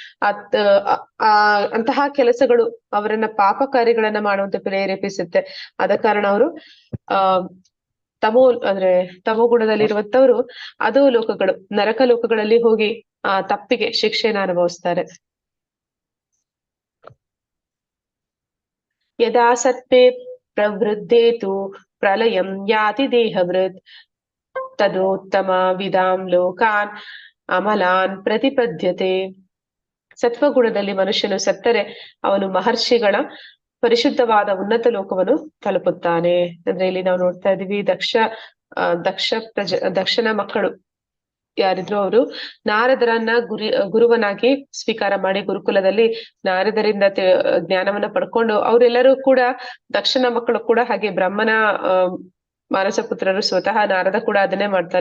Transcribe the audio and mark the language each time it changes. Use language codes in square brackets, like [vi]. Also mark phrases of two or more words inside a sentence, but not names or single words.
[kn] ಅಂತಹ ಕೆಲಸಗಳು ಅವರನ್ನ ಪಾಪ ಕಾರ್ಯಗಳನ್ನ ಮಾಡುವಂತ ಪ್ರೇರೇಪಿಸುತ್ತೆ. ಆದ ಕಾರಣ ಅವರು ತಮೋ ಗುಣದಲ್ಲಿರುವಂತವ್ರು ಅದೋ ಲೋಕಗಳು, ನರಕ ಲೋಕಗಳಲ್ಲಿ ಹೋಗಿ ತಪ್ಪಿಗೆ ಶಿಕ್ಷೆಯನ್ನು ಅನುಭವಿಸ್ತಾರೆ. [sa] ಯದಾ ಸತ್ಪೇ ಪ್ರವೃದ್ಧೇತು ಪ್ರಲಯಂ ಯಾತಿ ದೇಹವೃತ್ ತದೋತ್ತಮ ವಿದಾಂ ಲೋಕಾನ್ ಅಮಲಾನ್ ಪ್ರತಿಪದ್ಯತೆ. [kn] ಸತ್ವಗುಣದಲ್ಲಿ ಮನುಷ್ಯನು ಸತ್ತರೆ ಅವನು ಮಹರ್ಷಿಗಳ ಪರಿಶುದ್ಧವಾದ ಉನ್ನತ ಲೋಕವನ್ನು ತಲುಪುತ್ತಾನೆ. ಅಂದ್ರೆ ಇಲ್ಲಿ ನಾವು ನೋಡ್ತಾ ಇದೀವಿ ದಕ್ಷನ ಮಕ್ಕಳು ಯಾರಿದ್ರು ಅವರು ನಾರದರನ್ನ ಗುರುವನಾಗಿ ಸ್ವೀಕಾರ ಮಾಡಿ ಗುರುಕುಲದಲ್ಲಿ ನಾರದರಿಂದ ಜ್ಞಾನವನ್ನ ಪಡ್ಕೊಂಡು ಅವರೆಲ್ಲರೂ ಕೂಡ ದಕ್ಷನ ಮಕ್ಕಳು ಕೂಡ ಹಾಗೆ ಬ್ರಹ್ಮನ ಮಾನಸ ಪುತ್ರರು ಸ್ವತಃ ನಾರದ ಕೂಡ ಅದನ್ನೇ ಮಾಡ್ತಾರೆ.